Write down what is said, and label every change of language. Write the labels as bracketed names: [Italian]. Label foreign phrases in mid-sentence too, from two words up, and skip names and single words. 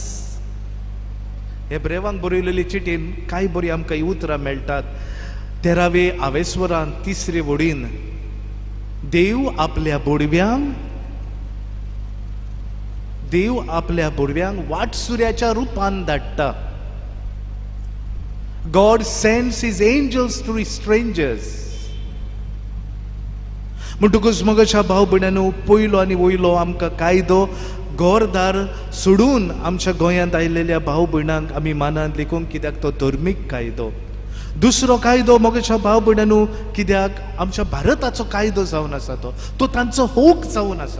[Konkani] हेब्रेवांक बरयलेली चिठीन कांय बरीं आमकां ही उतरां मेळटात. 13वे आवेश्वरान 3रे वडीन देव आपल्या बोडव्यांक वाटसुऱ्याच्या रुपान धाडटा. [English] God sends his angels to strangers. [Konkani] म्हणटकूच म्हज्या भाव भयणांनो पयलो आनी वयलो आमकां कायदो घरदार सोडून आमच्या गोंयांत आयिल्ल्या भाव भयणांक आमी मानांत लेखूंक, कित्याक तो धर्मीक कायदो. दुसरो कायदो म्हज्या भाव भयणांनो कित्याक आमच्या भारताचो कायदो जावन आसा तो तांचो हूक जावन आसा.